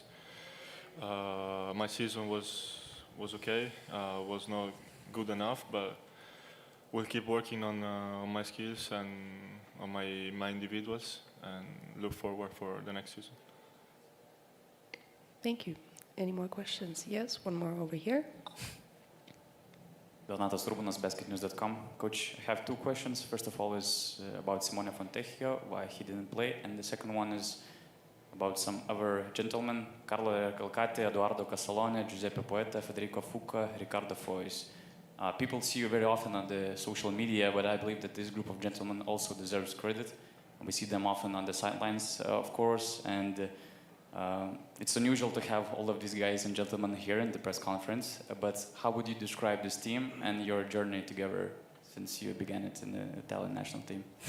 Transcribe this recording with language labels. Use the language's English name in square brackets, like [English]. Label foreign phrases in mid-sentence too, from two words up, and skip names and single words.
[English] My season was okay. Was not good enough, but we'll keep working on my skills and on my individuals, and look forward for the next season. Thank you. Any more questions? Yes, one more over here. Donatas Rubanas, basketnews.com. Coach, I have two questions. First of all is about Simone Fontecchio, why he didn't play. And the second one is about some other gentlemen, Carlo Calcati, Edoardo Casalone, Giuseppe Poeta, Federico Fucca, Riccardo Fois. People see you very often on the social media, but I believe that this group of gentlemen also deserves credit. We see them often on the sidelines, of course, and It's unusual to have all of these guys and gentlemen here in the press conference, but how would you describe this team and your journey together since you began it in the Italian national team?